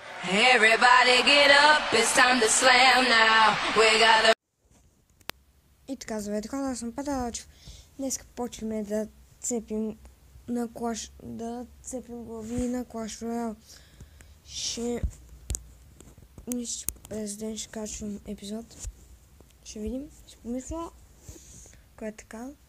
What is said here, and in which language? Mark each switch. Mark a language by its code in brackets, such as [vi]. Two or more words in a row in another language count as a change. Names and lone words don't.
[en] Everybody get up, it's time to slam now. We got a... [bg] И така, здравейте хора, аз съм Петър Алчев. Днес почваме да цепим на да цепим глави на Clash Royale. Мисля, през ден ще качвам епизод. Ще видим, ще помисля. Кое е така.